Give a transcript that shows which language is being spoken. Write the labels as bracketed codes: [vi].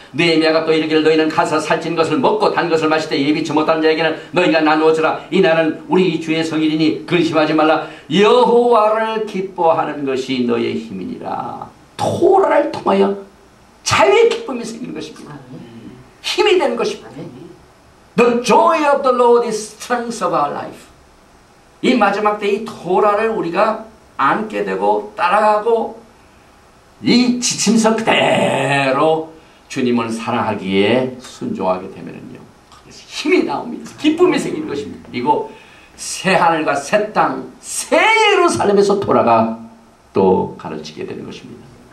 [ko] 느헤미야가 또 이르기를 너희는 가서 살찐 것을 먹고 단 것을 마실 때 예비치 못한 자에게는 너희가 나누어 주라. 이 날은 우리 주의 성일이니 근심하지 말라. 여호와를 기뻐하는 것이 너의 힘이니라. 토라를 통하여 자유의 기쁨이 생기는 것입니다. 힘이 되는 것입니다. [en] The joy of the Lord is strength of our life. [ko] 이 마지막 때 이 토라를 우리가 안게 되고 따라가고 이 지침서 그대로 주님을 사랑하기에 순종하게 되면요, 힘이 나옵니다. 기쁨이 생기는 것입니다. 그리고 새 하늘과 새 땅, 새 예루살렘에서 토라가 또 가르치게 되는 것입니다.